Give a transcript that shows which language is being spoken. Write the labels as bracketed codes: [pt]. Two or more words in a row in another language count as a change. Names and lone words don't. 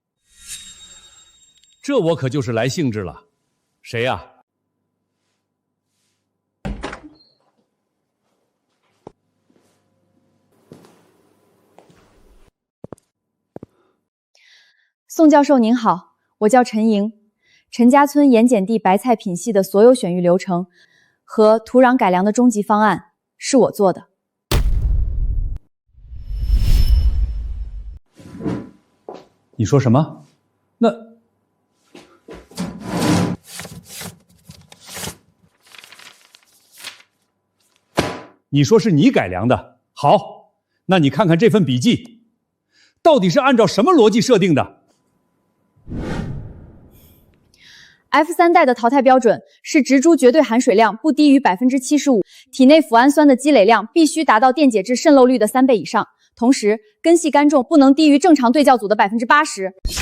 [zh] 這我可就是來興致了。誰呀？宋教授您好，我叫陳瑩。陳家村鹽鹼地白菜品系的所有選育流程和土壤改良的終極方案是我做的。你說什麼？那你說是你改良的？好，那你看看這份筆記，到底是按照什麼邏輯設定的？F3代的淘汰標準是植株絕對含水量不低於 75%， 體內脯氨酸的積累量必須達到電解質滲漏率的3倍以上，同時根系乾重不能低於正常對酵組的 80%。